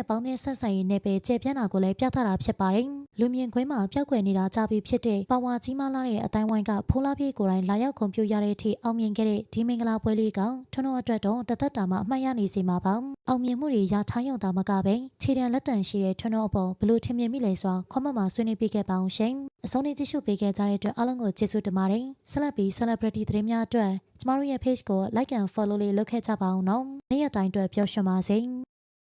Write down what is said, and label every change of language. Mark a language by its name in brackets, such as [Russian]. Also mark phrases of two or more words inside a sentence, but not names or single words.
[Burmese] ပေါင်းသင်းဆက်ဆံရေးနယ်ပယ်ကျေပြန့်တာကိုလည်းပြသတာဖြစ်ပါတယ်လူမြင်ကွင်းမှာပျောက်ကွယ်နေတာကြပြီးဖြစ်တဲ့ပါဝါကြီးမားလာတဲ့အတိုင်းဝိုင်းကဖိုးလာပြေကိုယ်တိုင်လာရောက်ဂုဏ်ပြုရတဲ့အထိအောင်မြင်ခဲ့တဲ့ဒီမင်္ဂလာပွဲလေးကထွန်းထွန်းအတွက်တော့တသက်တာမှအမှတ်ရနေစေမှာပါအောင်မြင်မှုတွေရထားရုံသာမကပဲခြေတံလက်တံရှိတဲ့ထွန်းထွန်းအပေါ်ဘလို့ထင်မြင်မိလဲဆိုတာခွန်မမှာဆွေးနွေးပေးခဲ့ပါအောင်ရှင်အဆုံးထိကြည့်ရှုပေးခဲ့ကြတဲ့အတွက်အားလုံးကိုကျေးဇူးတင်ပါတယ်ဆက်လက်ပြီး celebrity သတင်းများအတွက်ကျမတို့ရဲ့ page ကို [English] like and follow [Burmese] လေးလုပ်ခဲ့ကြပါအောင်နော်နေ့ရက်တိုင်းအတွက်ပျော်ရွှင်ပါစေ